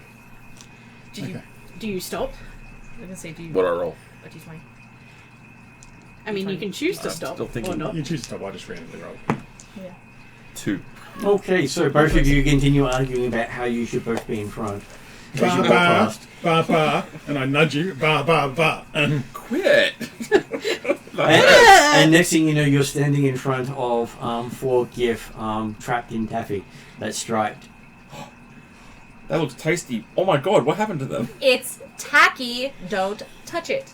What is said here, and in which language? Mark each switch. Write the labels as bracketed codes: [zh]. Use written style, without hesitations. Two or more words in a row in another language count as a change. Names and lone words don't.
[en] Do you stop? I was gonna say, do you... What I roll? A D20. I mean, you can choose to I'm stop still or thinking- not. You choose to stop, I just randomly roll. Yeah. 2. Okay, so both of you continue arguing about how you should both be in front. As you Ba go ba, past. ba ba, and I nudge you, ba ba ba. Quit! And next thing you know, you're standing in front of 4 GIF trapped in taffy that's striped. That looks tasty. Oh my god, what happened to them? It's tacky, don't touch it.